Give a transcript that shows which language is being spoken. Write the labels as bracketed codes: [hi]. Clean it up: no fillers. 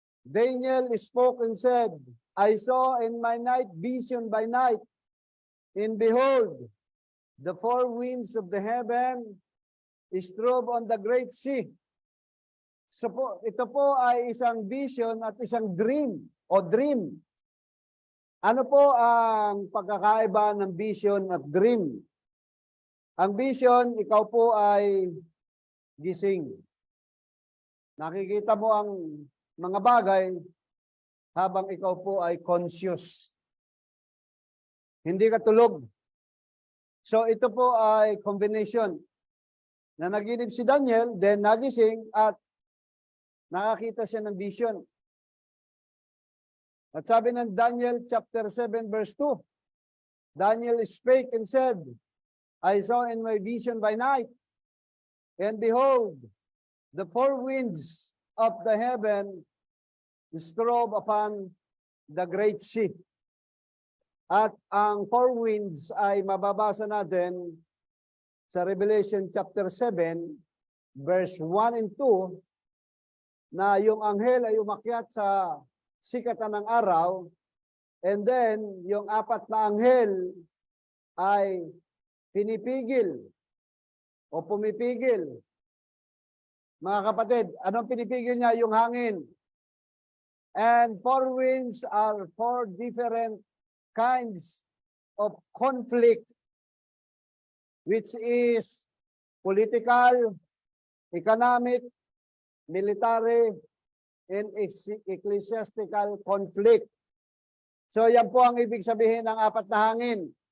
[en] Daniel spoke and said, I saw in my night vision by night, and behold, the 4 winds of the heaven strove on the great sea. [tl] So ito po ay isang vision at isang dream o dream. Ano po ang pagkakaiba ng vision at dream? Ang vision, ikaw po ay gising. Nakikita mo ang mga bagay habang ikaw po ay conscious. Hindi ka tulog. So ito po ay combination na naginip si Daniel, then nagising at nakakita siya ng vision. [en] At sabi ng Daniel chapter 7 verse 2, Daniel spake and said, I saw in my vision by night, and behold, the 4 winds of the heaven strove upon the great sea. [tl] At ang 4 winds ay mababasa natin sa Revelation chapter 7, verse 1 and 2, na yung anghel ay umakyat sa sikatan ng araw And then, yung apat na anghel ay pinipigil o pumipigil. Mga kapatid, anong pinipigil niya? Yung hangin. [en] And four winds are four different kinds of conflict, which is political, economic, military, and ecclesiastical conflict. [tl] So yan po ang ibig sabihin ng apat na hangin.